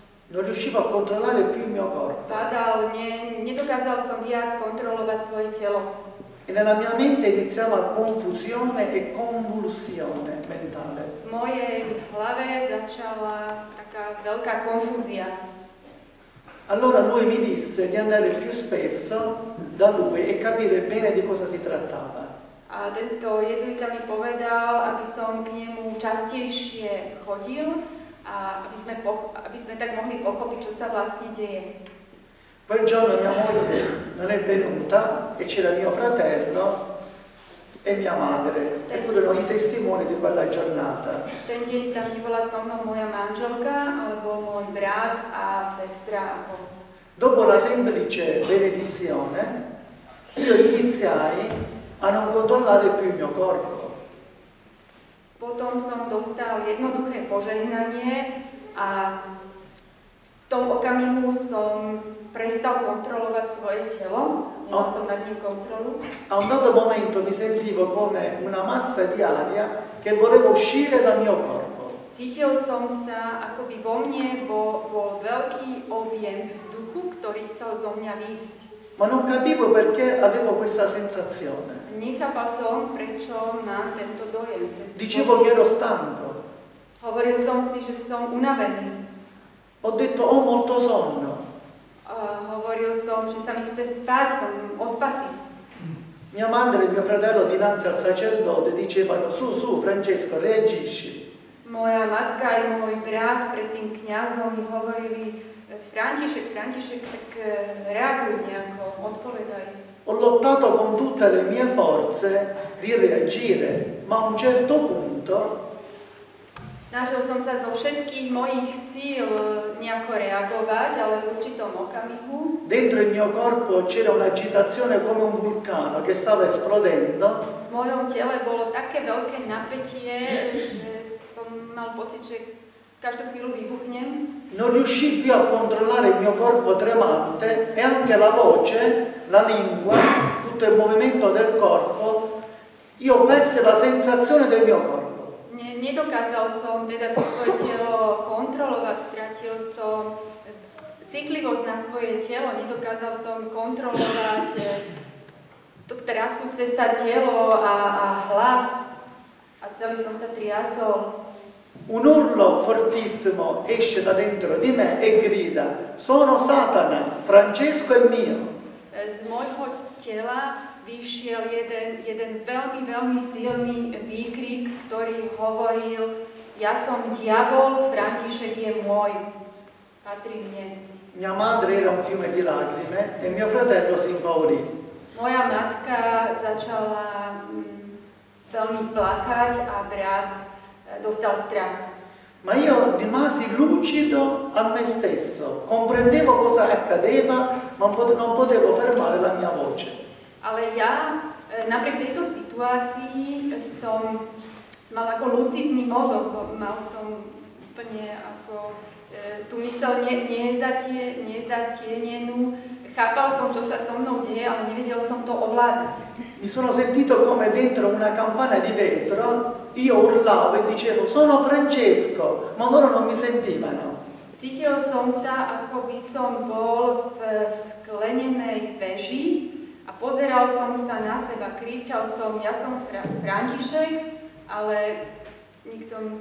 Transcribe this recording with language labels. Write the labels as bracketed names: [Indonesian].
[Italian] Non riuscivo a controllare più il mio corpo. [Slovak] padal, nedokázal som viac kontrolovať svoje telo. [Italian] E nella mia mente iniziava confusione e convulsione mentale. [Slovak] V mojej hlave začala taká veľká konfúzia. [Italian] Allora lui mi disse di andare più spesso da lui e capire bene di cosa si trattava. [Slovak] A tento jezuita mi povedal, aby som k nemu častejšie chodil a aby sme tak mohli pochopiť, čo sa vlastne deje. [Italian] Quel giorno mia moglie non è venuta e c'era mio fratello e mia madre e furono i testimoni di quella giornata. [Slovak] Ten deň tam nebola so mnou moja manželka, ale bol môj brat a sestra. [Italian] Dopo la semplice benedizione, io iniziai a non controllare più il mio corpo. [Slovak] Potom som dostal jednoduché požehnanie a v tom okamihu som prestal kontrolovať svoje telo, nemal som nad ním kontrolu. [Italian] A un dato momento mi sentivo come una massa di aria che voleva uscire dal mio corpo. [Slovak] Cítil som sa, ako by vo mne bol veľký objem vzduchu, ktorý chcel zo mňa výjsť. [Italian] Ma non capivo perché avevo questa sensazione. [Slovak] Nechápal som, prečo mám tento dojem. [Italian] Dicevo che ero stanco. [Slovak] Hovoril som si, že som unavený. [Italian] Ho detto ho molto sonno. [Slovak] Hovoril som, že sa mi chce spať, som ospatý. [Italian] Mia madre e mio fratello dinanzi al sacerdote dicevano su, Francesco, reagisci. [Slovak] Moja matka aj môj brat pred tým kňazom mi hovorili František, tak reaguj nejako, odpovedaj. [Italian] Ho lottato con tutte le mie forze di reagire, ma a un certo punto [Slovak] snažil som sa zo všetkých mojich síl nejako reagovať, ale v určitom okamihu [Italian] dentro il mio corpo c'era un'agitazione come un vulcano che stava esplodendo. [Slovak] V mojom tele bolo také veľké napätie, že som mal pocit, že každú chvíľu vybuchnem. [Italian] Non riuscii più a controllare il mio corpo tremante e anche la voce, la lingua, tutto il movimento del corpo. Io persi la sensazione del mio corpo. [Slovak] Nedokázal som teda to svoje telo kontrolovať, stratil som citlivosť na svoje telo, nedokázal som kontrolovať to trasúce sa telo a hlas a celý som sa triasol. [Italian] Un urlo fortissimo esce da dentro di me e grida: sono Satana, Francesco è mio. [Slovak] Z môjho tela vyšiel jeden veľmi silný výkrik, ktorý hovoril: ja som diabol, František je môj, patrí mne. [Italian] Mia madre era un fiume di lacrime e mio fratello si impaurì. [Slovak] Moja matka začala veľmi plakať a brat dostal strach. [Italian] Ma io rimasi lucido a me stesso, comprendevo cosa accadeva, ma non potevo fermare la mia voce. [Slovak] Ale ja napriek tejto situácii som mal ako lucidný mozog, mal som úplne ako tú myseľ nezatienenú, chápal som, čo sa so mnou deje, ale nevedel som to ovládať. [Italian] Mi sono sentito come dentro una campana di vetro, io urlavo e dicevo sono Francesco, ma loro non mi sentivano. [Slovak] Cítil som sa, ako by som bol v sklenenej veži a pozeral som sa na seba, kričal som, ja som František, ale nikto...